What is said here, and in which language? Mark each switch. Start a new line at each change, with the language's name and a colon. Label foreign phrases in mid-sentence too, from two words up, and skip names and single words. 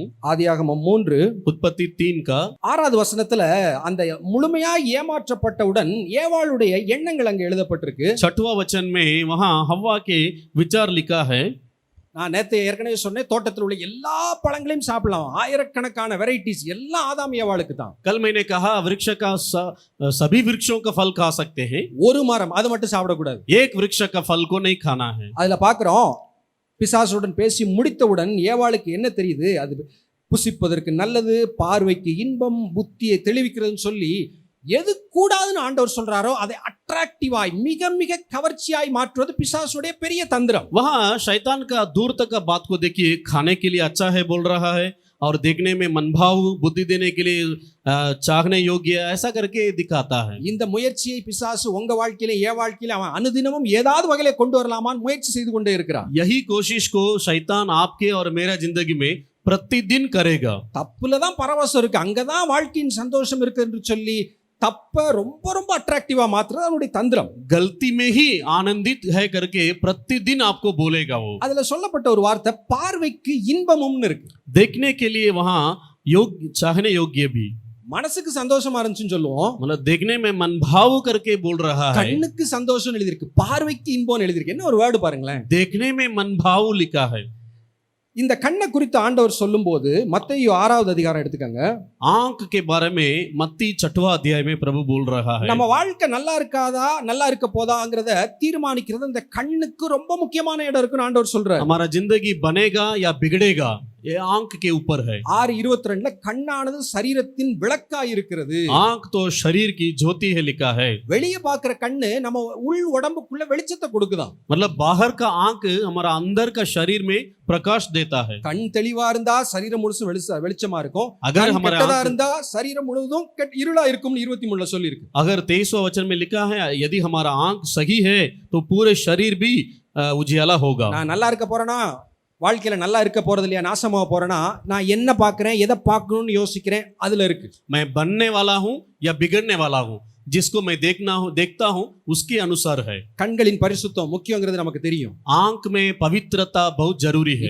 Tamil: ஆதியாகமம் 3
Hindi: उत्पत्ति 3 का
Tamil: 6வது வசனத்துல அந்த முழுமையாய் ஏமாற்றப்பட்டவுடன் ஏவாளுடைய எண்ணங்கள் அங்க எழுதப்பட்டிருக்கு.
Hindi: 6वां वचन में वहाँ हव्वा के विचार लिखा है।
Tamil: நான் நேத்து ஏற்கனவே சொன்னேன், தோட்டத்தில் உள்ள எல்லா பழங்களையும் சாப்பிடலாம், ஆயிரக்கணக்கான வெரைட்டிஸ் எல்லாம் ஆதாம் ஏவாளுக்கு தான்.
Hindi: कल मैंने कहा वृक्ष का सभी वृक्षों का फल खा सकते हैं,
Tamil: ஒரு மரம் அது மட்டும் சாப்பிடக்கூடாது.
Hindi: एक वृक्ष का फल को नहीं खाना है।
Tamil: அதுல பாக்குறோம், பிசாசுடன் பேசி முடித்தவுடன் ஏவாளுக்கு என்ன தெரியுது, அது புசிப்பதற்கு நல்லது, பார்வைக்கு இன்பம், புத்தியை தெளிவிக்கிறதுன்னு சொல்லி எது கூடாதுன்னு ஆண்டவர் சொல்றாரோ அதை அட்ராக்டிவாய் மிக மிக கவர்ச்சியாய் மாற்றுவது பிசாசுடைய பெரிய தந்திரம்.
Hindi: वहाँ शैतान का दूर तक का बात को देखिए, खाने के लिए अच्छा है बोल रहा है और देखने में मनभाव, बुद्धि देने के लिए चाहने योग्य, ऐसा करके दिखाता है।
Tamil: இந்த முயற்சியை பிசாசு உங்க வாழ்க்கையில என் வாழ்க்கையில அவன் அனுதினமும் ஏதாவது வகையில கொண்டு வரலாமான்னு முயற்சி செய்து கொண்டே இருக்கிறான்.
Hindi: यही कोशिश को शैतान आपके और मेरा जिंदगी में प्रतिदिन करेगा।
Tamil: தப்புல தான் பரவசம் இருக்கு, அங்கதான் வாழ்க்கையின் சந்தோஷம் இருக்கு என்று சொல்லி தப்ப ரொம்ப ரொம்ப அட்ராக்டிவா மாத்துறது அவனுடைய தந்திரம்.
Hindi: गलती में ही आनंदित है करके प्रतिदिन आपको बोलेगा वो।
Tamil: அதுல சொல்லப்பட்ட ஒரு வார்த்தை பார்வைக்கு இன்பமும்னு இருக்கு.
Hindi: देखने के लिए वहाँ योग्य, चाहने योग्य भी,
Tamil: மனசுக்கு சந்தோஷமா இருந்துச்சுன்னு சொல்லுவோம்,
Hindi: मतलब देखने में मनभाव करके बोल रहा है।
Tamil: கண்ணுக்கு சந்தோஷம் எழுதிருக்கு, பார்வைக்கு இன்பம் எழுதிருக்கு. என்ன ஒரு வேர்டு பாருங்களேன்,
Hindi: देखने में मनभाव लिखा है।
Tamil: இந்த கண்ணை குறித்து ஆண்டவர் சொல்லும்போது மத்தேயு 6வது அதிகாரம் எடுத்துக்கங்க.
Hindi: आंख के बारे में मत्ती 6वां अध्याय में प्रभु बोल रहा है।
Tamil: நம்ம வாழ்க்கை நல்லா இருக்காதா நல்லா இருக்க போதாங்கிறத தீர்மானிக்கிறது இந்த கண்ணுக்கு ரொம்ப முக்கியமான இடம் இருக்குன்னு ஆண்டவர் சொல்றாரு.
Hindi: हमारा जिंदगी बनेगा या बिगड़ेगा ये आंख के ऊपर है।
Tamil: 6:22 கண்ணானது சரீரத்தின் விளக்காய் இருக்கிறது.
Hindi: आंख तो शरीर की ज्योति है लिखा है।
Tamil: வெளியே பார்க்கிற கண்ணு நம்ம உள் உடம்புக்குள்ள வெளிச்சத்தை கொடுக்குதாம்.
Hindi: मतलब बाहर का आंख हमारा अंदर का शरीर में प्रकाश देता है।
Tamil: கண் தெளிவா இருந்தா சரீரம் முழுசும் வெளிச்சமா இருக்கும்.
Hindi: अगर
Tamil: கண்
Hindi: हमारे
Tamil: கெட்டதா
Hindi: आंख,
Tamil: இருந்தா சரீரம் முழுவதும் இருளா இருக்கும்னு 23ல சொல்லி இருக்கு.
Hindi: अगर 23वां वचन में लिखा है यदि हमारा आंख सही है तो पूरे शरीर भी उजियाला होगा।
Tamil: நான் நல்லா இருக்க போறேனா, வாழ்க்கையில நல்லா இருக்க போறது இல்லையா, நாசமாக போறேனா, நான் என்ன பார்க்கிறேன், எதை பார்க்கணும்னு யோசிக்கிறேன், அதுல இருக்கு.
Hindi: मैं बनने वाला हूं या बिगड़ने वाला हूं, जिसको मैं देखता हूं उसके अनुसार है।
Tamil: கண்களின் பரிசுத்தம் முக்கியங்கிறது நமக்கு தெரியும்.
Hindi: आंख में पवित्रता बहुत जरूरी है।